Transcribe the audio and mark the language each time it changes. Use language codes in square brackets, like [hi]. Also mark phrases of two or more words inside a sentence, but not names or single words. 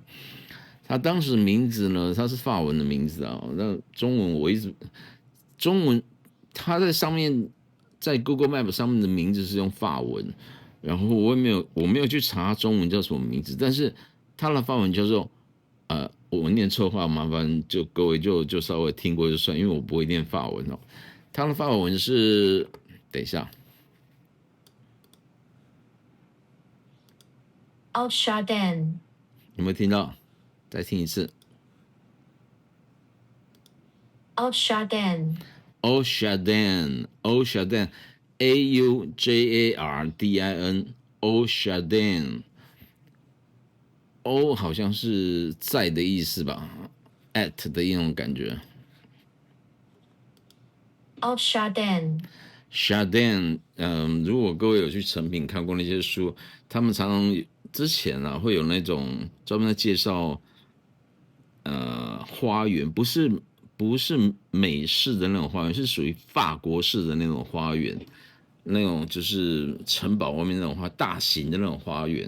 [zh] 它当时名字呢，它是法文的名字啊，那中文中文它在上面在 Google Map 上面的名字是用法文，然后我没有去查中文叫什么名字，但是它的法文叫做我念错话，麻烦就各位就稍微听过就算，因为我不会念法文哦。它的法文是，等一下 [fr] Outchardin [zh] 有没有听到？再听一次。 [fr] Au Jardin。 Au Jardin，Au Jardin，Au Jardin，Au [zh] 好像是在的意思吧 ，at 的一种感觉。 [fr] Au Jardin， [zh] 如果各位有去成品看过那些书，他们常常之前啊会有那种专门在介绍花园，不是美式的那种花园，是属于法国式的那种花园，那种就是城堡外面那种大型的那种花园。